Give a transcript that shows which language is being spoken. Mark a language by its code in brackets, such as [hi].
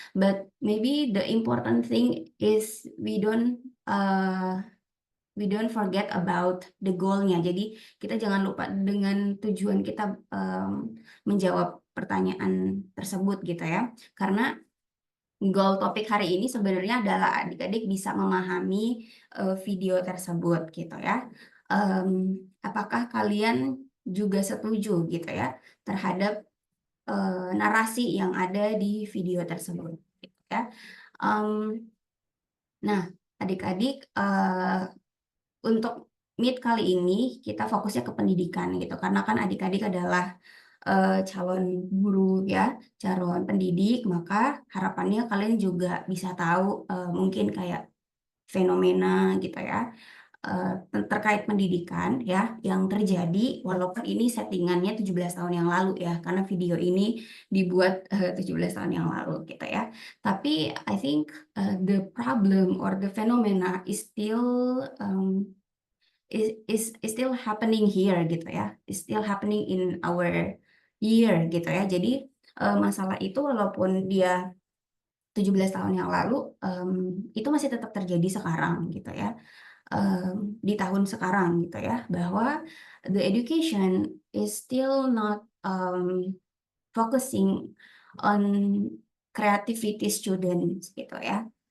[en] But maybe the important thing is we don't forget about the goal-nya. [id] Jadi kita jangan lupa dengan tujuan kita menjawab pertanyaan tersebut gitu ya. Karena goal topik hari ini sebenarnya adalah adik-adik bisa memahami video tersebut gitu ya. Apakah kalian juga setuju gitu ya terhadap narasi yang ada di video tersebut gitu ya. Nah, adik-adik untuk meet kali ini kita fokusnya ke pendidikan gitu, karena kan adik-adik adalah calon guru ya, calon pendidik, maka harapannya kalian juga bisa tahu mungkin kayak fenomena gitu ya terkait pendidikan ya yang terjadi, walaupun ini settingannya 17 tahun yang lalu ya, karena video ini dibuat 17 tahun yang lalu gitu ya. Tapi [en] I think the problem or the phenomena is still is still happening here gitu ya, is still happening in our year gitu ya. [id] Jadi masalah itu walaupun dia 17 tahun yang lalu itu masih tetap terjadi sekarang gitu ya. Di tahun sekarang gitu ya, bahwa [en] the education is still not focusing on creativity students gitu ya.